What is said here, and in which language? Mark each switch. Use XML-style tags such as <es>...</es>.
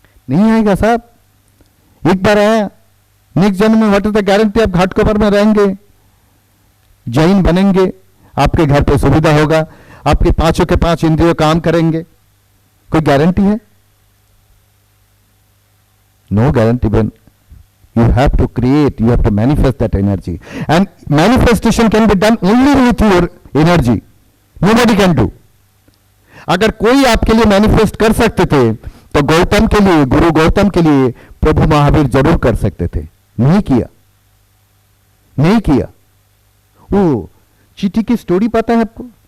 <hi>नहीं आएगा साहब, एक बार आया, नेक्स्ट जन्म में</hi> <en>what is the guarantee</en> <hi>आप घाटकोपर में रहेंगे, जैन बनेंगे, आपके घर पे सुविधा होगा, आपके 5 के 5 इंद्रियों काम करेंगे, कोई गारंटी है?</hi> <en>No guarantee. बन you have to create, you have to manifest that energy, and manifestation can be done only with your energy. Nobody can do.</en> <hi>अगर कोई आपके लिए मैनिफेस्ट कर सकते थे तो गौतम के लिए, गुरु गौतम के लिए प्रभु महावीर जरूर कर सकते थे। नहीं किया, नहीं किया। वो चीटी की स्टोरी पता है आपको?</hi>